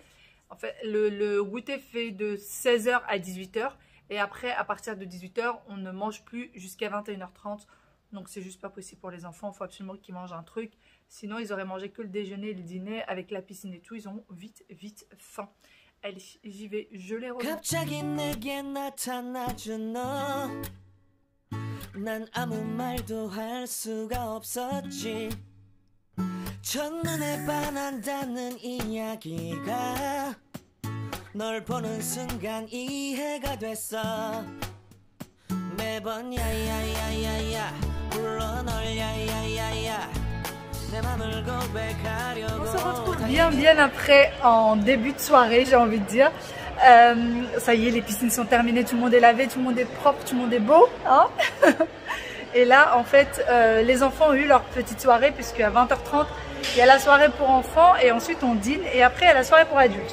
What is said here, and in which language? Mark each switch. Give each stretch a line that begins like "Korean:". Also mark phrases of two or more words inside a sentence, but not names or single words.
French: En fait le goûter fait de 16 h à 18 h et après à partir de 18 h on ne mange plus jusqu'à 21 h 30. Donc c'est juste pas possible pour les enfants, il faut absolument qu'ils mangent un truc. Sinon ils auraient mangé que le déjeuner et le dîner avec la piscine et tout, ils ont vite faim. Allez, j'y vais, je les rejoins.
Korean: 갑자기 내게 나타나준 너. 난 아무 말도 할 수가 없었지. 첫눈에 반한다는 이야기가 널 보는 순간 이해가 됐어. 매번 야야야야야
French: On se retrouve bien après en début de soirée, j'ai envie de dire. Ça y est, les piscines sont terminées, tout le monde est lavé, tout le monde est propre, tout le monde est beau, hein. Et là, en fait, les enfants ont eu leur petite soirée puisqu'à 20h30, il y a la soirée pour enfants et ensuite on dîne et après il y a la soirée pour adultes.